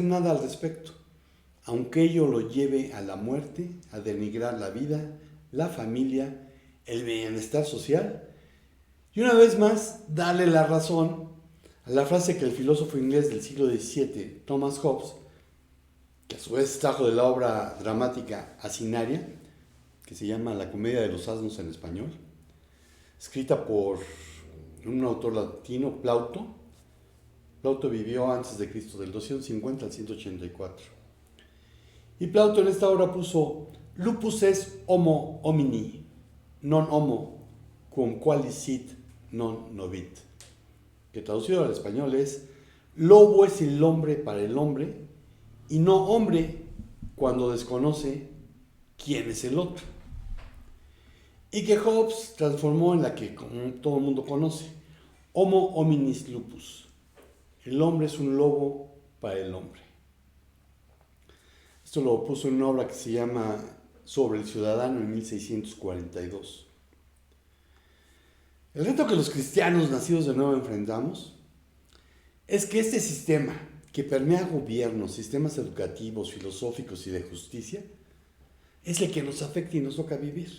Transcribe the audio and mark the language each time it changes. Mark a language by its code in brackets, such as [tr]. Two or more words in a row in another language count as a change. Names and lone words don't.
[es] nada al respecto, aunque ello lo lleve a la muerte, a denigrar la vida, la familia, el bienestar social y una vez más darle la razón a la frase que el filósofo inglés del siglo XVII, Thomas Hobbes, que a su vez trajo de la obra dramática Asinaria, que se llama La comedia de los asnos en español, escrita por un autor latino, Plauto. Plauto vivió antes de Cristo, del 250 al 184. Y Plauto en esta obra puso: [la] lupus est homo homini, non homo, cum qualis sit non novit. [es] Que traducido al español es: lobo es el hombre para el hombre, y no hombre cuando desconoce quién es el otro. Y que Hobbes transformó en la que todo el mundo conoce: [la] homo hominis lupus. [es] El hombre es un lobo para el hombre. Esto lo puso en una obra que se llama Sobre el ciudadano en 1642. El reto que los cristianos nacidos de nuevo enfrentamos es que este sistema que permea gobiernos, sistemas educativos, filosóficos y de justicia es el que nos afecta y nos toca vivir.